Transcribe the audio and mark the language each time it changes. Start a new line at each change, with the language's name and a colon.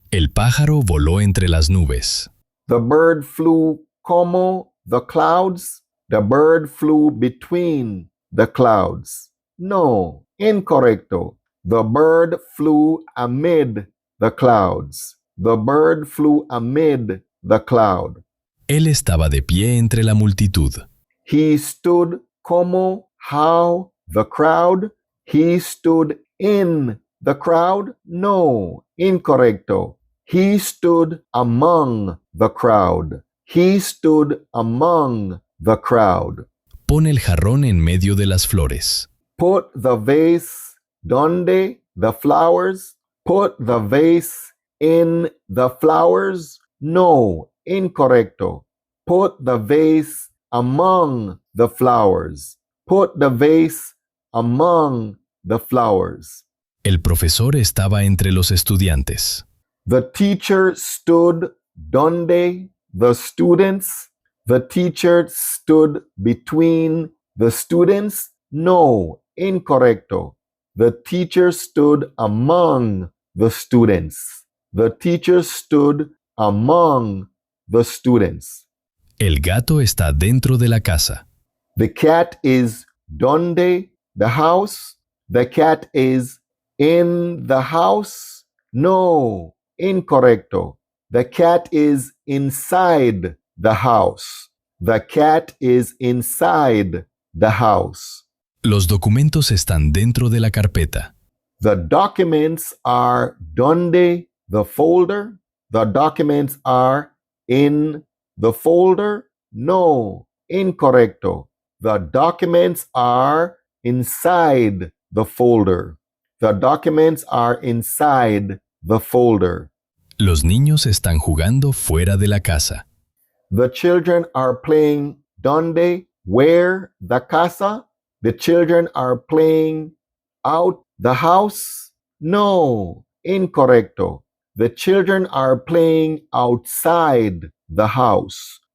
Spanish: El pájaro voló entre las nubes.
English: The bird flew
Spanish: como
English: the clouds. The bird flew between the clouds.
Spanish: No, incorrecto.
English: The bird flew amid the clouds. The bird flew amid the cloud.
Spanish: Él estaba de pie entre la multitud.
English: He stood
Spanish: como,
English: how, the crowd. He stood in the crowd.
Spanish: No, incorrecto.
English: He stood among the crowd. He stood among the crowd.
Spanish: Pon el jarrón en medio de las flores.
English: Put the vase
Spanish: donde
English: the flowers. Put the vase in the flowers.
Spanish: No, incorrecto.
English: Put the vase among the flowers. Put the vase among the flowers.
Spanish: El profesor estaba entre los estudiantes.
English: The teacher stood
Spanish: donde
English: the students. The teacher stood between the students.
Spanish: No, incorrecto.
English: The teacher stood among the students. The teacher stood among the students.
Spanish: El gato está dentro de la casa.
English: The cat is
Spanish: donde
English: the house? The cat is in the house?
Spanish: No, incorrecto.
English: The cat is inside the house. The cat is inside the house.
Spanish: Los documentos están dentro de la carpeta.
English: The documents are
Spanish: donde
English: the folder? The documents are in the folder?
Spanish: No, incorrecto.
English: The documents are inside the folder. The documents are inside the folder.
Spanish: Los niños están jugando fuera de la casa.
English: The children are playing
Spanish: donde,
English: where, the
Spanish: casa.
English: The children are playing out the house.
Spanish: No, incorrecto.
English: The children are playing outside the house.